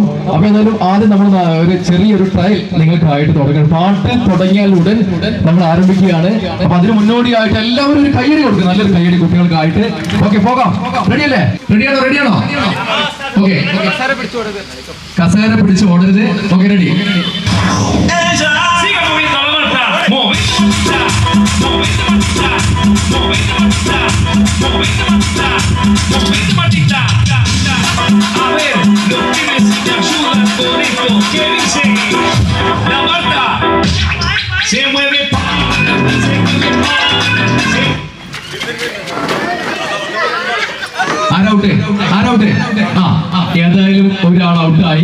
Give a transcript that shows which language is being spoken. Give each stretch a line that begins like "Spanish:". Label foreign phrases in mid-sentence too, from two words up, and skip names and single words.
Malayalam: അപ്പൊ എന്തായാലും ആദ്യം നമ്മൾ ഒരു ചെറിയൊരു ട്രയൽ നിങ്ങൾക്കായിട്ട് തുടങ്ങണം. പാട്ട് തുടങ്ങിയാൽ ഉടൻ നമ്മൾ ആരംഭിക്കുകയാണ്. അപ്പൊ അതിന് മുന്നോടിയായിട്ട് എല്ലാവരും ഒരു കയ്യടി കൊടുക്കും, നല്ലൊരു കയ്യടി കുട്ടികൾക്കായിട്ട്. ഓക്കെ, പോകാം. റെഡിയല്ലേ? റെഡിയാണോ? ഓക്കെ, കസേര പിടിച്ച് ഓടരുത്. ഓക്കെ, റെഡി?
Spanish: A ver, los pibes te ayudan con esto. ¿Qué dice? La Marta se mueve,
Malayalam: ആരൗട്ട്? ഏതായാലും ഒരാൾ ഔട്ടായി.